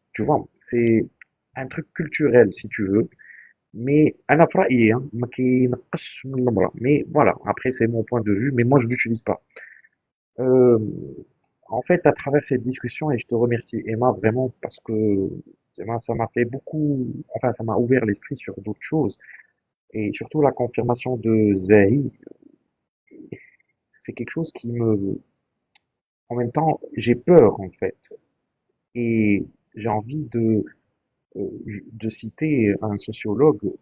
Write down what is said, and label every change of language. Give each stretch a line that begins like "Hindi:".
French: Tu vois, c'est un truc culturel, si tu veux.
Arabic: Mais, أنا في رأيي, hein, ما كينقصش من المرأة.
French: Mais voilà, après, c'est mon point de vue, mais moi, je l'utilise pas. Euh, En fait, à travers cette discussion, et je te remercie Emma vraiment parce que ça m'a fait beaucoup, enfin ça m'a ouvert l'esprit sur d'autres choses et surtout la confirmation de Zahi, c'est quelque chose qui me, en même temps, j'ai peur en fait et j'ai envie de citer un sociologue.